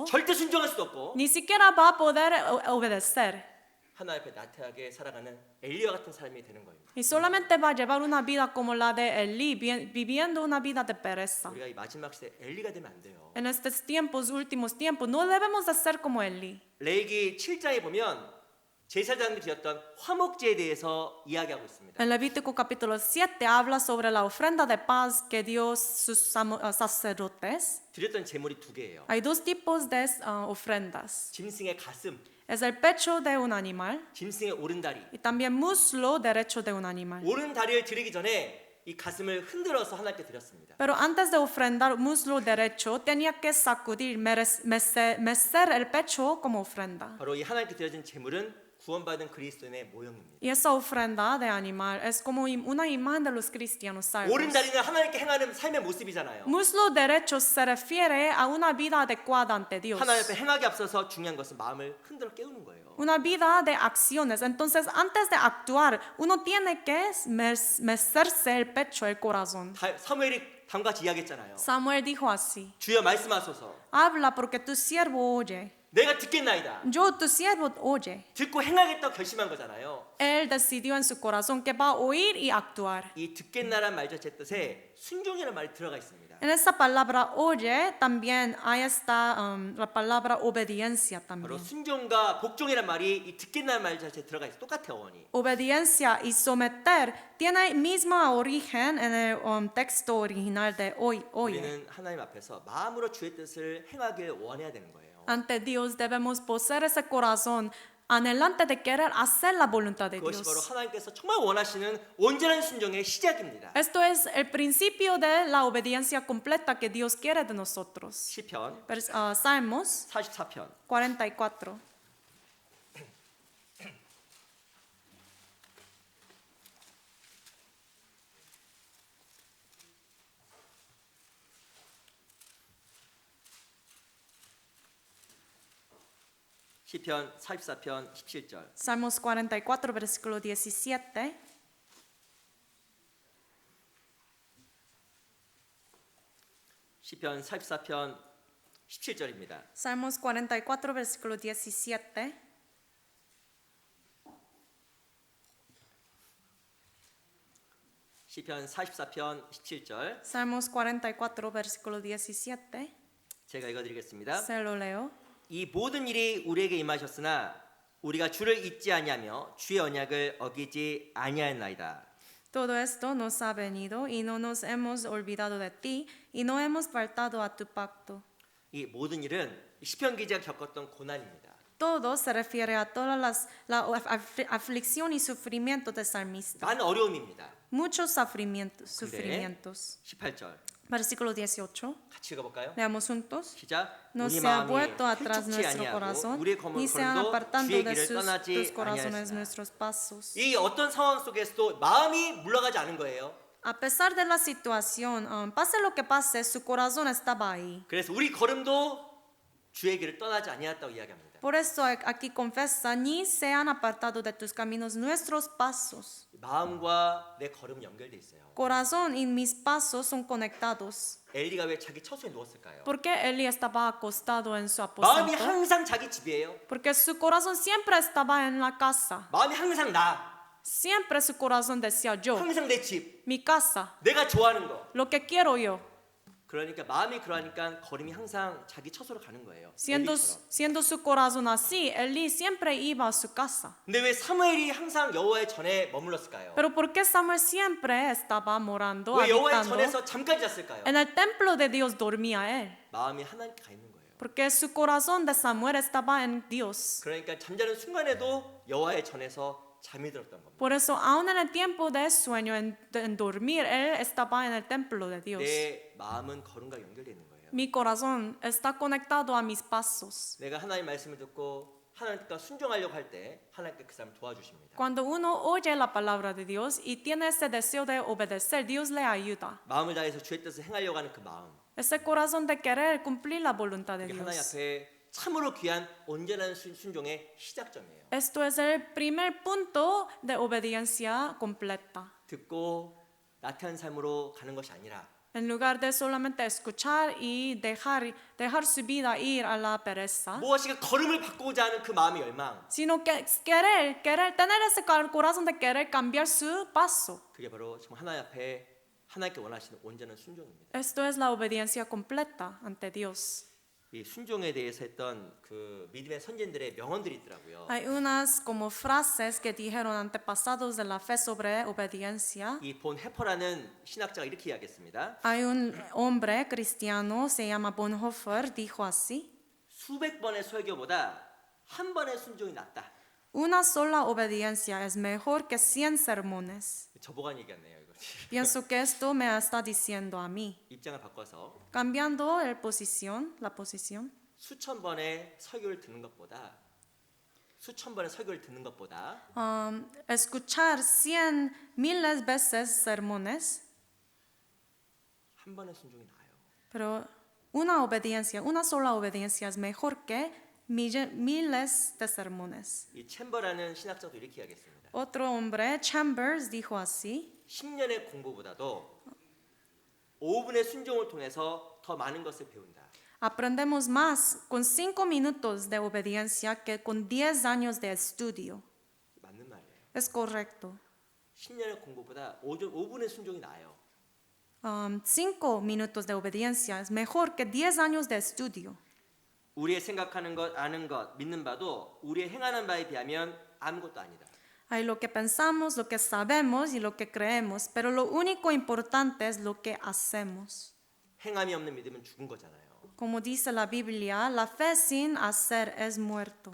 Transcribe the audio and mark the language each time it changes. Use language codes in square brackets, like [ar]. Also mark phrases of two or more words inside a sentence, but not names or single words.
[ko] 절대 순종할 수도 없고 [es] Ni siquiera va a poder obedecer. [ko] 하나님 앞에 나태하게 살아가는 엘리와 같은 삶이 되는 겁니다. [es] Y solamente va a llevar una vida como la de Elí, viviendo una vida de pereza. [ko] 우리가 이 마지막 시대 엘리가 되면 안 돼요. [es] En estos tiempos, últimos tiempos, no debemos de ser como Elí. [ko] 레위기 7장에 보면 제사장들이 드렸던 화목제에 대해서 이야기하고 있습니다. [es] En Levítico capítulo 7 habla sobre la ofrenda de paz que dio sus sacerdotes. [ko] 드렸던 제물이 두 개예요. [es] Hay dos tipos de ofrendas. [ko] 짐승의 가슴, [es] Es el pecho de un animal [ko] 짐승의 오른다리. [es] y también muslo derecho de un animal. [ko] 오른다리를 드리기 전에 이 가슴을 흔들어서 하나님께 드렸습니다. [es] Pero antes de ofrendar muslo derecho, tenía que sacudir, mecer el pecho como ofrenda. [ko] 바로 이 하나님께 드려진 제물은 구원받은 그리스도인의 모형입니다. [es] Y esa ofrenda de animal es como una imagen de los cristianos salvos. [ko] 오른다리는 하나님께 행하는 삶의 모습이잖아요. [es] Muslo derecho se refiere a una vida adecuada ante Dios. [ko] 하나님 앞에 행하기 앞서서 중요한 것은 마음을 흔들어 깨우는 거예요. [es] Una vida de acciones. Entonces, antes de actuar, uno tiene que mecerse el pecho, el corazón. [ko] 사무엘이 다음같이 이야기했잖아요. [es] Samuel dijo así: [ko] 주여 말씀하소서. [es] Habla porque tu siervo oye. [ko] 내가 듣겠나이다. [es] Yo, tu siervo, oye. [ko] 듣고 행하겠다고 결심한 거잖아요. [es] Él decidió en su corazón que va a oír y actuar. [ko] 이 듣겠나란 말 자체 뜻에 순종이라는 말이 들어가 있습니다. [es] En esa palabra oye también ahí está la palabra obediencia [ko] 바로 [es] también. [ko] 순종과 복종이란 말이 이 듣겠나는 말 자체에 들어가 있어. 똑같아 어원이. [es] Obediencia y someter tiene misma origen en el texto original de hoy, oye. [ko] 우리는 하나님 앞에서 마음으로 주의 뜻을 행하길 원해야 되는 거예요. [es] Ante Dios debemos poseer ese corazón anhelante de querer hacer la voluntad de [ko] 그것이 바로 [es] Dios. [ko] 하나님께서 정말 원하시는 온전한 순종의 시작입니다. [es] Esto es el principio de la obediencia completa que Dios quiere de nosotros. [ko] 시편 [es] Salmos [ko] 44편 [es] 44. [ko] 시편 44편 17절. [es] Salmos 44, versículo 17. [ko] 시편 44편 17절입니다. [es] Salmos 44, versículo 17. [ko] 시편 44편 17절. [es] Salmos 44, versículo 17. [ko] 제가 읽어 드리겠습니다. [es] Se lo leo. [ko] 이 모든 일이 우리에게 임하셨으나 우리가 주를 잊지 아니하며 주의 언약을 어기지 아니하였나이다. [es] Todo esto nos ha venido y no nos hemos olvidado de ti y no hemos faltado a tu pacto. [ko] 이 모든 일은 시편 기자가 겪었던 고난입니다. [es] Todo se refiere a todas la aflicción y sufrimiento del salmista. [ko] 많은 어려움입니다. [es] Muchos sufrimientos. [ko] 18절 [es] Versículo 18. [ko] 같이 읽어볼까요? [es] Leamos juntos. [ko] 시작. [es] No [ko] 우리 [es] se ha [ko] 마음이 [es] vuelto atrás [ko] 헬쭉지 [es] nuestro [ko] 아니하고 [es] corazón, [ko] 우리의 [es] ni se han [ko] 걸음도 [es] apartando [ko] 주의 [es] de [ko] 길을 [es] tus [ko] 떠나지 [es] corazones [ko] 아니하였으나. [es] nuestros pasos. [ko] 이 어떤 상황 속에서도 마음이 물러가지 않은 거예요. [es] A pesar de la situación, pase lo que pase, su corazón estaba ahí. [ko] 그래서 우리 걸음도 주의 길을 떠나지 아니했다고 이야기합니다. [es] Por eso aquí confesa, ni se han apartado de tus caminos nuestros pasos. [ko] 마음과 내 걸음은 연결돼 있어요. [es] Corazón y mis pasos son conectados. [ko] 엘리가 왜 자기 처소에 누웠을까요? [es] ¿Por qué Eli estaba acostado en su [ko] 마음이 [es] aposento? [ko] 항상 자기 집이에요. [es] Porque su corazón siempre estaba en la casa. [ko] 마음이 항상 나, [es] Siempre su corazón decía yo, [ko] 항상 내 집, [es] mi casa, [ko] 내가 좋아하는 거. [es] lo que quiero yo. [ko] 그러니까 마음이 그러니까 걸음이 항상 자기 처소로 가는 거예요. [es] Siendo, [ko] 엘리처럼. [es] siendo su corazón así, Eli siempre iba a su casa. [ko] 근데 왜 사무엘이 항상 여호와의 전에 머물렀을까요? [es] Pero ¿por qué Samuel siempre estaba morando, [ko] 왜 여호와의 [es] habitando? [ko] 전에서 잠깐 잤을까요? [es] En el templo de Dios dormía él. [ko] 마음이 하나님께 가 있는 거예요. [es] Porque su corazón de Samuel estaba en Dios. [ko] 그러니까 잠자는 순간에도 여호와의 전에서 잠이 들었던 겁니다. [es] Por eso, aún en el tiempo de sueño, en dormir, él estaba en el templo de Dios. [ko] 내 마음은 걸음과 연결되어 있는 거예요. [es] Mi corazón está conectado a mis pasos. [ko] 내가 하나님 말씀을 듣고 하나님과 순종하려고 할 때 하나님께 그 사람 도와주십니다. [es] Cuando uno oye la palabra de Dios y tiene ese deseo de obedecer, Dios le ayuda. [ko] 마음을 다해서 주의 뜻을 행하려고 하는 그 마음. [es] Ese corazón de querer cumplir la voluntad de [ko] 그게 하나님 [es] Dios. [ko] 앞에 참으로 귀한 온전한 순종의 시작점이에요. [es] Esto es el primer punto de obediencia completa. [ko] 듣고 나태한 삶으로 가는 것이 아니라 [es] En lugar de solamente escuchar y dejar su vida ir a la pereza, [ko] 무엇인가 걸음을 바꾸고자 하는 그 마음의 열망. [es] sino que tener ese corazón de querer cambiar su paso. [ko] 그게 바로 정말 하나님 앞에 하나님께 원하시는 온전한 순종입니다. [es] Esto es la obediencia completa ante Dios. [ko] 이 순종에 대해서 했던 그 믿음의 선진들의 명언들이 있더라고요. [es] Hay unas como frases que dijeron antepasados de la fe sobre obediencia. [ko] 이 본 해퍼라는 신학자가 이렇게 이야기했습니다. [es] Hay un hombre cristiano, se llama Bonhoeffer, dijo así: [ko] 수백 번의 설교보다 한 번의 순종이 낫다. [es] Una sola obediencia es mejor que 100 sermones. [ko] 저보고 얘기했네요, 이거. [es] Pienso que esto me está diciendo a mí. [ko] 입장을 바꿔서 [es] Cambiando la posición, [ko] 수천 번의 설교를 듣는 것보다 수천 번의 설교를 듣는 것보다 [es] escuchar 100,000 veces sermones, [ko] 한 번의 순종이 나아요. [es] pero una sola obediencia es mejor que miles de sermones. [ko] 이 챔버라는 신학자도 이렇게 이야기했습니다. [es] Otro hombre, Chambers, dijo así: [ko] 10년의 공부보다도 5분의 순종을 통해서 더 많은 것을 배운다. [es] aprendemos más con 5 minutos de obediencia que con 10 años de estudio. [ko] 맞는 말이에요. [es] Es correcto. [ko] 10년의 공부보다 5분의 순종이 나아요. [es] 5 minutos de obediencia es mejor que 10 años de estudio. [ko] 우리의 생각하는 것, 아는 것, 믿는 바도 우리의 행하는 바에 비하면 아무것도 아니다. [es] Hay lo que pensamos, lo que sabemos y lo que creemos, pero lo único importante es lo que hacemos. [ko] 행함이 없는 믿음은 죽은 거잖아요. [es] Como dice la Biblia, la fe sin hacer es muerto.